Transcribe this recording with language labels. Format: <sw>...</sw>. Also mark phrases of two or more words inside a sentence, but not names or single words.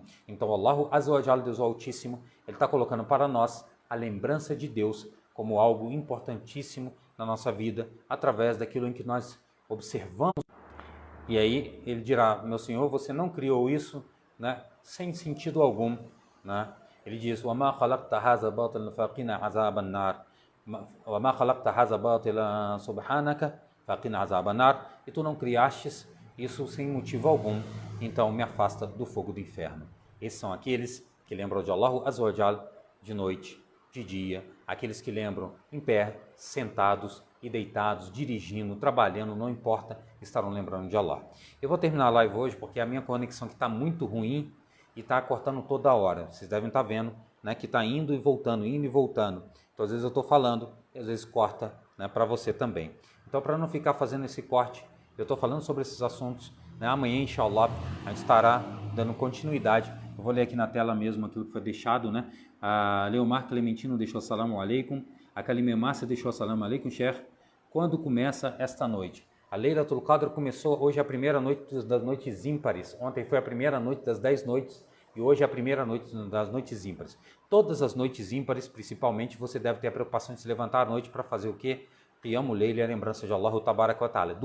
<ar>Então الله عز وجل,</ar> <pt>Deus Altíssimo, ele está colocando para nós a lembrança de Deus como algo importantíssimo na nossa vida, através daquilo em que nós observamos. E aí ele dirá, meu Senhor, você não criou isso, né, sem sentido algum, né? Ele diz,</pt> <ar>وَمَا خَلَقْتَ هَذَا بَاطِلًا فَقِنَا عَذَابَ النَّارِ وَمَا خَلَقْتَ هَذَا بَاطِلًا سُبْحَانَكَ فَقِنَا عَذَابَ النَّارِ.</ar> <pt>E tu não criastes isso sem motivo algum, então me afasta do fogo do inferno. Esses são aqueles que lembram de</pt> <ar>الله عز وجل</ar> <pt>de noite, de dia, aqueles que lembram em pé, sentados e deitados, dirigindo, trabalhando, não importa, estarão lembrando de Allah. Eu vou terminar a live hoje porque a minha conexão que está muito ruim e está cortando toda hora. Vocês devem estar vendo né, que está indo e voltando, indo e voltando. Então, às vezes eu estou falando, e às vezes corta, né, para você também. Então, para não ficar fazendo esse corte, eu estou falando sobre esses assuntos, né, amanhã, inshallah, a gente estará dando continuidade. Eu vou ler aqui na tela mesmo aquilo que foi deixado, né? A Leomar Clementino deixou</pt> <ar>سلام عليكم.</ar> <pt>A Kalime Massa deixou</pt> <ar>سلام عليكم,</ar> <pt>Sheikh. Quando começa esta noite? A</pt> <ar>ليلة القدر</ar> <pt>começou, hoje é a primeira noite das noites ímpares. Ontem foi a primeira noite das 10 noites e hoje é a primeira noite das noites ímpares. Todas as noites ímpares, principalmente, você deve ter a preocupação de se levantar à noite para fazer o quê?</pt> <ar>قيام الليل,</ar> <pt>a lembrança de Allah</pt> <ar>تبارك وتعالى.</ar>